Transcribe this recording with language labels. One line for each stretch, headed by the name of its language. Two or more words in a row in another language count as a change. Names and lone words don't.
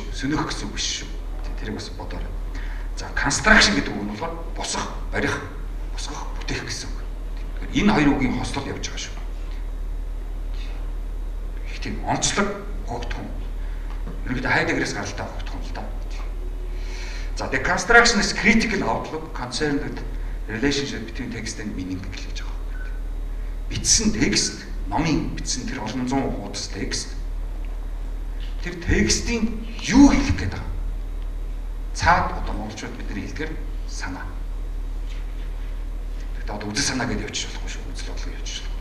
Mongolian: Сөнөх гэсэн үг биш шүү. Тэрийг бас бодоорой. За construction гэдэг үг нь болохоор босгох, барих, босгох, бүтээх гэсэн үг. Тэгэхээр энэ хоёр үгийн хослол явж байгаа шүү. Их тийм онцлог хогдхон. Ерөнхийдөө Хайдеггераас гаралтай хогдхон л да.
English: За deconstruction is critical outlook concerned with relationship between text and meaning
Mongolian: гэж байгаа. Бичсэн текст, номын бичсэн тэр олон зуун хуудас текст тэр текстийн юу хэлэх гээд байгаа. Цаад одоо монголчууд бидний хэлдгээр санаа. Тэгээд одоо үзэл санаа гэж явчих болохгүй шүү. Үзэл бодлого явчих болохгүй.